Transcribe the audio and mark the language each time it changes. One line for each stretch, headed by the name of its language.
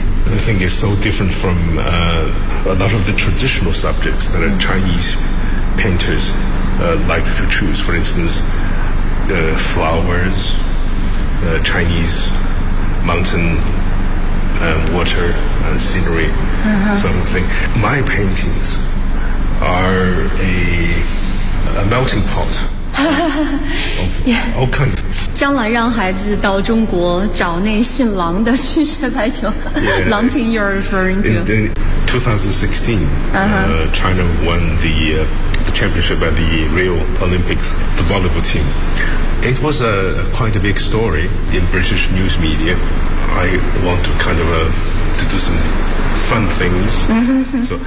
English: The thing is so different from a lot of the traditional subjects that are Chinesepainters like to choose, for instance, flowers, Chinese mountain water and scenery, something. My paintings are a melting pot of all kinds of things.
Chinese: 将来让孩子到中国找那姓郎的去学排球 郎平
English: you're referring to. In 2016, China won the championship at the Rio Olympics, the volleyball team. It was a quite a big story in British news media. I want to kind of to do some fun things.